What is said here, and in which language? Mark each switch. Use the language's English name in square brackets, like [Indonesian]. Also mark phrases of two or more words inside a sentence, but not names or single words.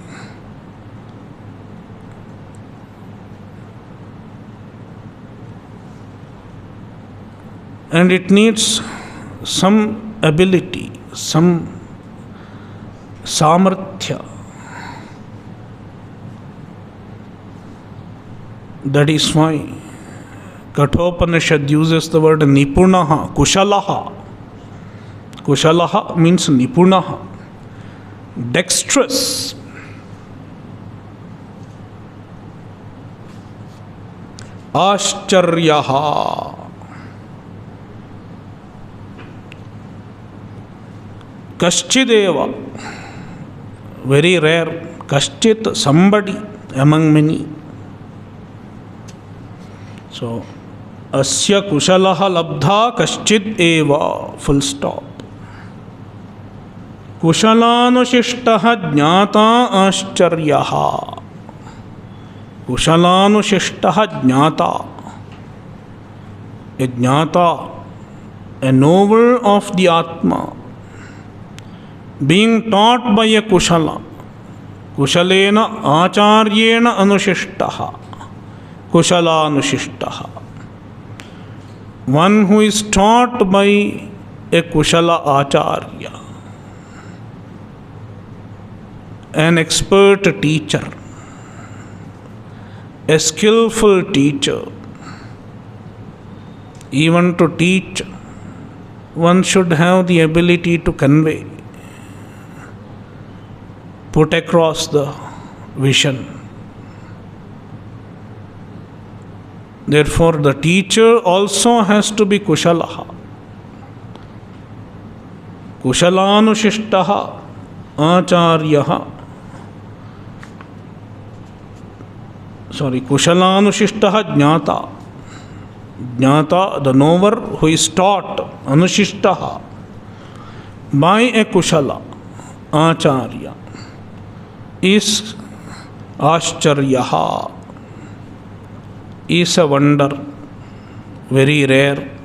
[English] And it needs some ability, some samarthya. That is why Kathopanishad uses the word [Sanskrit] निपुणः, कुशलः. [English] Kushalaha means nipunaha, dexterous. [Sanskrit] आश्चर्यः, कश्चिदेव, [English] very rare. Kaschit, somebody among many. So, [Sanskrit] अस्य कुशलः लब्धा कश्चिद् एव, [English] full stop. [Sanskrit] कुशलानुशिष्टः ज्ञाता आश्चर्यः. कुशलानुशिष्टः ज्ञाता. [English] A jnata, a knower of the Atma, being taught by a kushala. [Sanskrit] कुशलेन आचार्येण अनुशिष्टः. कुशलानुशिष्टः. [English] One who is taught by a [Sanskrit] कुशल आचार्य, [English] an expert teacher, a skillful teacher. Even to teach, one should have the ability to convey, put across the vision. Therefore, the teacher also has to be kushalaha. [Sanskrit] कुशलानुशिष्टः आचार्यः. कुशलानुशिष्टः ज्ञाता. [English] Jnata, the knower who is taught, anushishtah, by a [Sanskrit] कुशल, आचार्य, [English] is ascharyaha, is a wonder, very rare.